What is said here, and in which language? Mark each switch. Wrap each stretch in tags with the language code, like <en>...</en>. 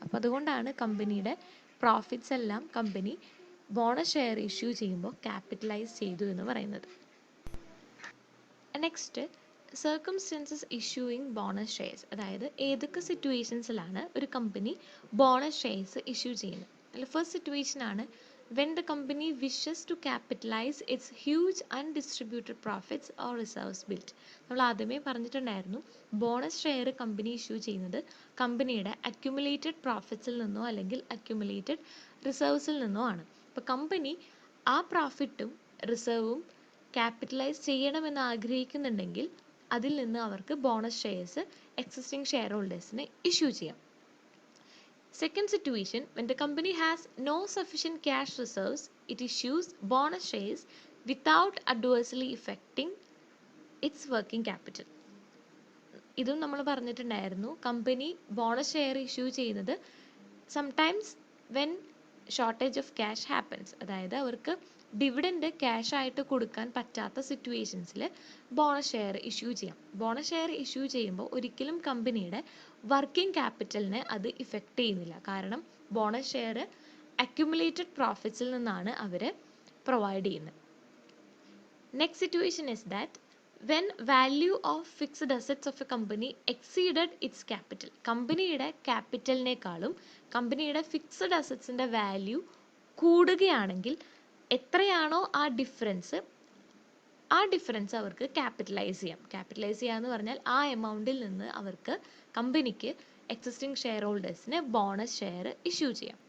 <ml>അപ്പോൾ അതുകൊണ്ടാണ് കമ്പനിയുടെ പ്രോഫിറ്റ്സ് എല്ലാം കമ്പനി ബോണസ് ഷെയർ ഇഷ്യൂ ചെയ്യുമ്പോൾ ക്യാപിറ്റലൈസ് ചെയ്തു എന്ന് പറയുന്നത്.</ml> <en>Next, circumstances issuing bonus shares.</en> <ml>അതായത് ഏതൊക്കെ സിറ്റുവേഷൻസിലാണ് ഒരു കമ്പനി ബോണസ് ഷെയർസ് ഇഷ്യൂ ചെയ്യുന്നത്. അതിൽ ഫസ്റ്റ് സിറ്റുവേഷൻ ആണ്</ml> <en>when the company wishes to capitalize its huge undistributed profits or reserves built.</en> <ml>നമ്മൾ ആദ്യമേ പറഞ്ഞിട്ടുണ്ടായിരുന്നു, ബോണസ് ഷെയർ കമ്പനി ഇഷ്യൂ ചെയ്യുന്നത് കമ്പനിയുടെ അക്യുമുലേറ്റഡ് പ്രോഫിറ്റ്സിൽ നിന്നോ അല്ലെങ്കിൽ അക്യുമുലേറ്റഡ് റിസർവ്സിൽ നിന്നോ ആണ്. അപ്പോൾ കമ്പനി ആ പ്രോഫിറ്റും റിസർവും ക്യാപിറ്റലൈസ് ചെയ്യണമെന്ന് ആഗ്രഹിക്കുന്നുണ്ടെങ്കിൽ അതിൽ നിന്ന് അവർക്ക് bonus shares existing share ഹോൾഡേഴ്സിന് issue ചെയ്യാം.</ml> <en>Second situation, when the company has no sufficient cash reserves, it issues bonus shares without adversely affecting its working capital.</en> <ml>ഇതും നമ്മൾ പറഞ്ഞിട്ടുണ്ടായിരുന്നു, കമ്പനി ബോണസ് ഷെയർ ഇഷ്യൂ ചെയ്യുന്നത്</ml> <en>Sometimes when shortage of cash happens.</en> <ml>അതായത് അവർക്ക് dividend cash ആയിട്ട് കൊടുക്കാൻ പറ്റാത്ത സിറ്റുവേഷൻസിൽ bonus share issue ചെയ്യാം. ബോണസ് ഷെയർ ഇഷ്യൂ ചെയ്യുമ്പോൾ ഒരിക്കലും കമ്പനിയുടെ വർക്കിംഗ് ക്യാപിറ്റലിനെ അത് ഇഫക്റ്റ് ചെയ്യുന്നില്ല. കാരണം ബോണസ് ഷെയർ അക്യുമുലേറ്റഡ് പ്രോഫിറ്റ്സിൽ നിന്നാണ് അവർ പ്രൊവൈഡ് ചെയ്യുന്നത്.</ml> <en>Next situation is that when value of fixed assets of a company exceeded its capital.</en> <ml>കമ്പനിയുടെ ക്യാപിറ്റലിനേക്കാളും കമ്പനിയുടെ ഫിക്സഡ് അസറ്റ്സിൻ്റെ വാല്യൂ കൂടുകയാണെങ്കിൽ എത്രയാണോ ആ ഡിഫറൻസ് അവർക്ക് ക്യാപിറ്റലൈസ് ചെയ്യാം. ക്യാപിറ്റലൈസ് ചെയ്യുക എന്ന് പറഞ്ഞാൽ ആ എമൗണ്ടിൽ നിന്ന് അവർക്ക് കമ്പനിക്ക് existing share ഹോൾഡേഴ്സിന് bonus share issue ചെയ്യാം.</ml>